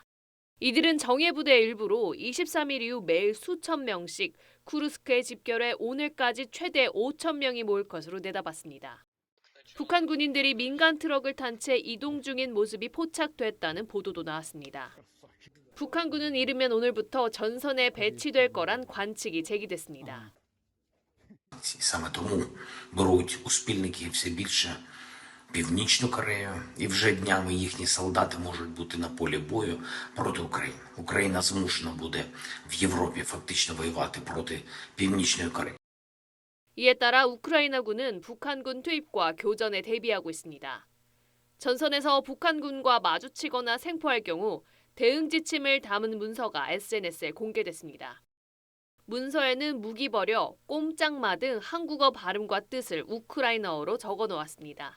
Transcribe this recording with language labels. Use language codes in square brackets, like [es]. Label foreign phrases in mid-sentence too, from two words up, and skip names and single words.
[ko] 이들은 정예부대 일부로 23일 이후 매일 수천 명씩 쿠르스크에 집결해 오늘까지 최대 5천 명이 모일 것으로 내다봤습니다. 북한 군인들이 민간 트럭을 탄 채 이동 중인 모습이 포착됐다는 보도도 나왔습니다. 북한군은 이르면 오늘부터 전선에 배치될 거란 관측이 제기됐습니다. [uk] Саме тому беруть у спільники все більше Північну Корею, і вже днями їхні солдати можуть бути на полі бою проти України. Україна змушена буде в Європі фактично воювати проти Північної Кореї. [ko] 이에 따라 우크라이나군은 북한군 투입과 교전에 대비하고 있습니다. 전선에서 북한군과 마주치거나 생포할 경우 대응 지침을 담은 문서가 SNS에 공개됐습니다. 문서에는 무기 버려, 꼼짝마 등 한국어 발음과 뜻을 우크라이나어로 적어 놓았습니다.